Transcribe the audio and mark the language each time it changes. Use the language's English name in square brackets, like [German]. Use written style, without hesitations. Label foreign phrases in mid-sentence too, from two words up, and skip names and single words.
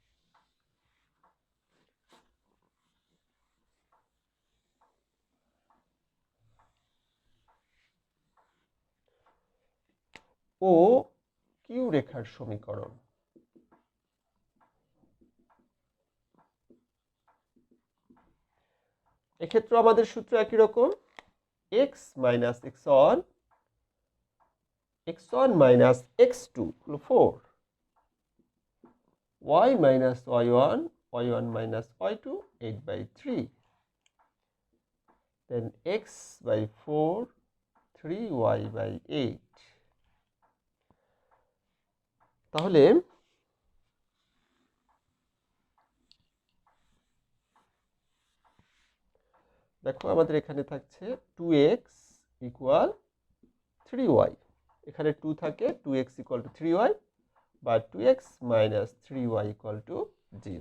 [Bangla] ও কিউ রেখার সমীকরণ। এক্ষেত্রে আমাদের সূত্র একই রকম, x - x1 x1 - x2 হলো 4, y - y1 y1 - y2 8/3, then x / 4 3y / 8। তাহলে দেখো আমাদের এখানে থাকছে 2x = 3y, এখানে 2 থাকে, 2x = 3y, বা 2x - 3y = 0।